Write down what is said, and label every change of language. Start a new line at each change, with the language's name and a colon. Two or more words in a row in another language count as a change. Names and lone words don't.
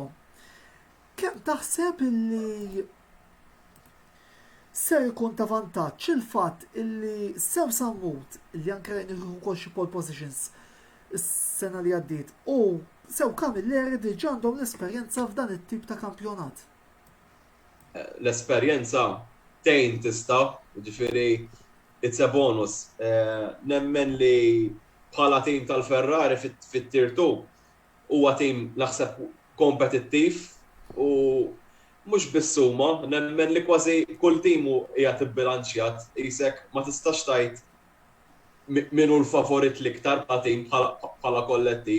Maltese: Kemm taħseb illi ser ikun ta' vantaġġ il-fatt illi sew Sammut li anke rajnih ukoll xi
English: pole positions
Maltese: is-sena li għaddiet u sew Camilleri diġà għandhom l-esperjenza f'dan it-tip ta' kampjonat? L-esperjenza tgħin tista', ġifieri
English: it's a bonus.
Maltese: Nemmen li bħala tim tal-Ferrari fit-tier 2 huwa tim naħseb kompetittiv u mhux biss huma, nemmen li kważi kull tim qiegħed ibbilanċjat, isek ma tistax tgħid min hu l-favorit l-iktar bħala tim bħala kollettiv.